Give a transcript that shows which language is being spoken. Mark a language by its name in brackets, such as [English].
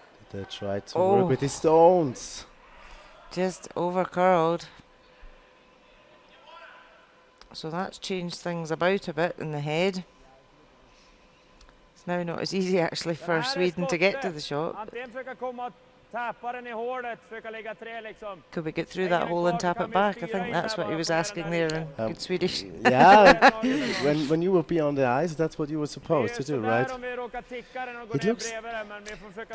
[English] They try to Oh. work with the stones. Just over curled. So that's changed things about a bit in the head. It's now not as easy actually for Sweden to get to the shot. [Swedish] Antingen försöka komma och tappa den i hålet, försöka lägga 3 liksom. [English] Could we get through that hole and tap it back? I think that's what he was asking there in good Swedish. Yeah, when you would be on the ice, that's what you were supposed to do, right? [Swedish] Om vi råkar ticka den och går [English] It [Swedish] ner [English] looks- [Swedish] bredvid den, men vi får försöka